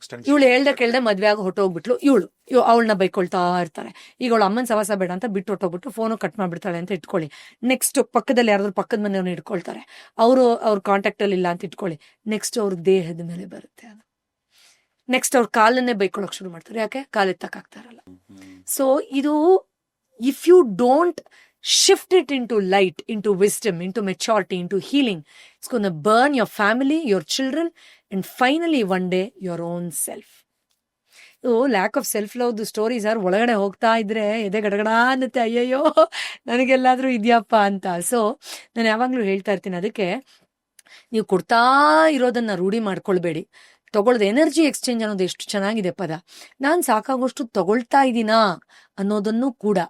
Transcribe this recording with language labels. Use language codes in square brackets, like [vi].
[kn] ಇವಳು ಹೇಳ್ದೆ ಕೇಳ್ದೆ ಮದ್ವೆ ಆಗಿ ಹೊಟ್ಟೋಗ್ಬಿಟ್ಲು, ಇವಳು ಅವಳನ್ನ ಬೈಕೊಳ್ತಾ ಇರ್ತಾರೆ. ಈಗ ಅವಳು ಅಮ್ಮನ ಸವಾಸ ಬೇಡ ಅಂತ ಬಿಟ್ಟು ಹೊಟ್ಟೋಗ್ಬಿಟ್ಟು ಫೋನು ಕಟ್ ಮಾಡ್ಬಿಡ್ತಾಳೆ ಅಂತ ಇಟ್ಕೊಳ್ಳಿ. ನೆಕ್ಸ್ಟ್ ಪಕ್ಕದಲ್ಲಿ ಯಾರಾದ್ರೂ ಪಕ್ಕದ ಮನೆಯವ್ರನ್ನ ಇಟ್ಕೊಳ್ತಾರೆ, ಅವ್ರ ಕಾಂಟ್ಯಾಕ್ಟ್ ಅಲ್ಲಿ ಇಲ್ಲ ಅಂತ ಇಟ್ಕೊಳ್ಳಿ. ನೆಕ್ಸ್ಟ್ ಅವ್ರ ದೇಹದ ಮೇಲೆ ಬರುತ್ತೆ ಅದು. ನೆಕ್ಸ್ಟ್ ಅವ್ರ ಕಾಲನ್ನೇ ಬೈಕೊಳಕ್ ಶುರು ಮಾಡ್ತಾರೆ, ಯಾಕೆ ಕಾಲ್ ಎತ್ತಕ್ಕಾಗ್ತಾ ಇರಲ್ಲ. [en] So ಇದು if you don't shift it into light, into wisdom, into maturity, into healing, it's going to burn your family, your children, and finally one day your own self. Lack of self love stories are [kn] ಒಳಗಡೆ ಹೋಗ್ತಾ ಇದ್ರೆ ಎದೆ ಗಡಗಡ ಅನ್ನತ್ತೆ, ಅಯ್ಯಯ್ಯೋ ನನಗೆಲ್ಲಾದ್ರೂ ಇದೆಯಪ್ಪ ಅಂತ. So ನಾನು ಯಾವಾಗ್ಲೂ ಹೇಳ್ತಾ ಇರ್ತೀನಿ, ಅದಕ್ಕೆ ನೀವು ಕೊಡ್ತಾ ಇರೋದನ್ನ ರೂಢಿ ಮಾಡ್ಕೊಳ್ಬೇಡಿ. ತಗೊಳ್ದ ಎನರ್ಜಿ ಎಕ್ಸ್ಚೇಂಜ್ ಅನ್ನೋದು ಎಷ್ಟು ಚೆನ್ನಾಗಿದೆ ಪದ. ನಾನ್ ಸಾಕಾಗೋಷ್ಟು ತಗೊಳ್ತಾ ಇದ್ದೀನಾ ಅನ್ನೋದನ್ನು ಕೂಡ.